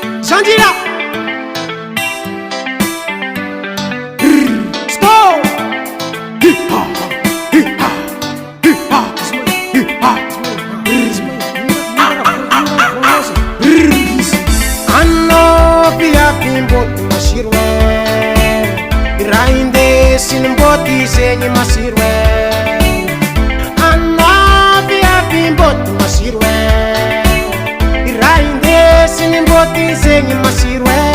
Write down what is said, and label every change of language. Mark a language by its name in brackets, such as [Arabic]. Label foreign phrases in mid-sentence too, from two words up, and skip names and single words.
[Malagasy] Zandrina! [English] Stop! Hip-hop! Hip-hop! Hip-hop! Hip-hop! [Malagasy] Anao mpiampim-boto masiro e. Raha indesy ny mbôty zegny masiro e. Anao viavy mbôty masiro e. Raha indesy ny mbôty zegny masiro e.